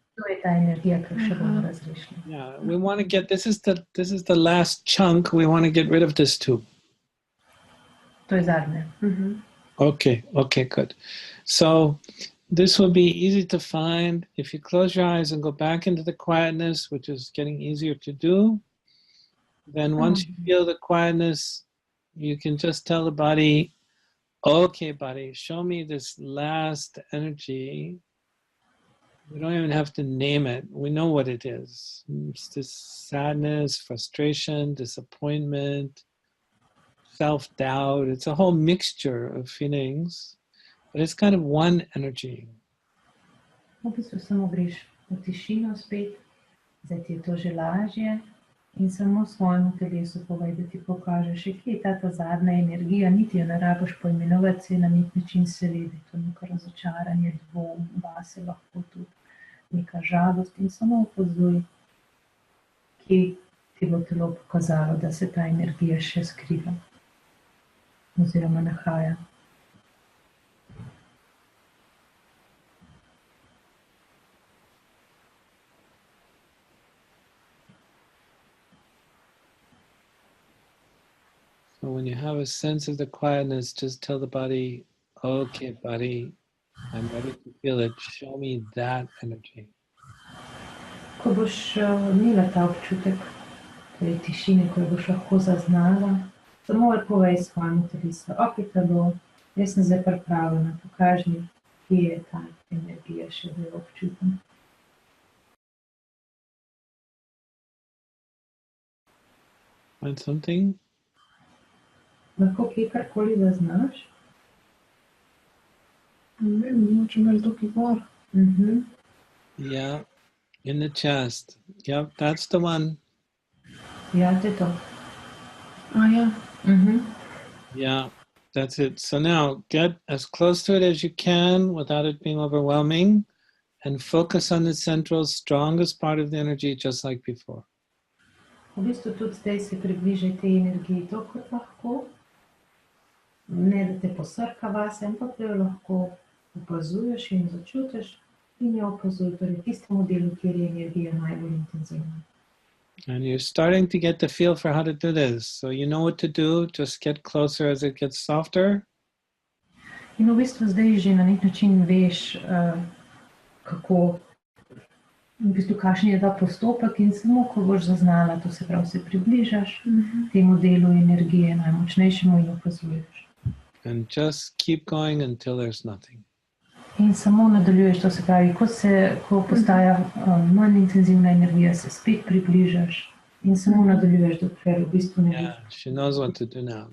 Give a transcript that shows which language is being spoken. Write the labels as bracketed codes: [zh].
[sl] To je ta energija, ki še bomo razrešili. [en] Yeah, we want to get, this is the last chunk, we want to get rid of this too. [sl] To je zadnje. [en] Okay, good. So this will be easy to find if you close your eyes and go back into the quietness, which is getting easier to do. Then once you feel the quietness, you can just tell the body, okay, body, show me this last energy. We don't even have to name it. We know what it is. It's this sadness, frustration, disappointment, self-doubt. It's a whole mixture of feelings, but it's kind of one energy. [sl] V bistvu samo greš v tišino spet, zdaj ti je to že lažje in samo svojemu telesu povej, da ti pokaže še kje je ta zadnja energija, niti jo ne rabiš poimenovati, se na nek način se vidi, to neko razočaranje, dvom, vase lahko tudi neka žalost in samo opazuj, kje ti bo telo pokazalo, da se ta energija še skriva oziroma nahaja. [en] So when you have a sense of the quietness, just tell the body, okay, body, I'm ready to feel it. Show me that energy. [sl] Ko boš imela ta občutek tej tišine, ko jo boš lahko zaznala, samo povej svojemu telesu, ok, telo, jaz sem zdaj pripravljena, pokaži mi, kje je ta energija še zelo občutna. [en] Find something? [sl] Lahko kje karkoli zaznaš? Ne vem, mogoče malo tukaj gor. [en] Yeah, in the chest. Yep, that's the one. [sl] Ja, to je to. Ja. [en] Yeah, that's it. So now get as close to it as you can without it being overwhelming and focus on the central, strongest part of the energy, just like before. [sl] V bistvu tudi zdaj se približaj tej energiji to, kot lahko. Ne, da te posrka vase, ampak da jo lahko opazuješ in začutiš in jo opazuj, torej tistemu delu, kjer je energija najbolj intenzivna. [en] And you're starting to get the feel for how to do this. So you know what to do, just get closer as it gets softer. [sl] In v bistvu zdaj že na nek način veš, kako, v bistvu kakšen je ta postopek in samo ko boš zaznala, to se pravi, se približaš temu delu energije najmočnejšemu in opazuješ. [en] And just keep going until there's nothing. [sl] In samo nadaljuješ, to se pravi, ko postaja manj intenzivna energija, se spet približaš in samo nadaljuješ, dokler v bistvu ne vidiš. [en] Yeah, she knows what to do now.